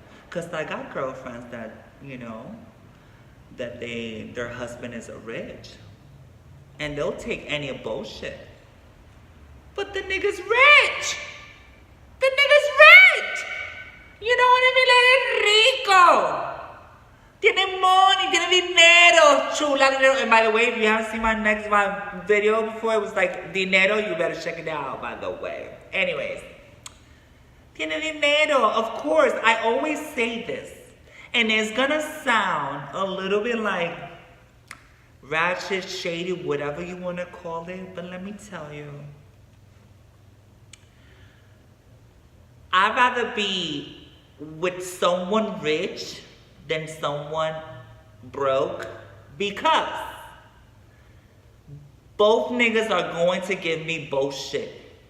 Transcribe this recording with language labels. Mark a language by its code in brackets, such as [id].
[en] Cause I got girlfriends that, you know, that their husband is rich. And they'll take any bullshit. But the nigga's rich! The nigga's rich! You know what I mean? Like, rico! [es] Tiene money, tiene dinero, chula dinero. [en] And by the way, if you haven't seen my video before, it was like dinero, you better check it out, by the way. Anyways. [es] Tiene dinero, [en] of course. I always say this. And it's gonna sound a little bit like ratchet, shady, whatever you want to call it, but let me tell you, I'd rather be with someone rich than someone broke, because both niggas are going to give me bullshit.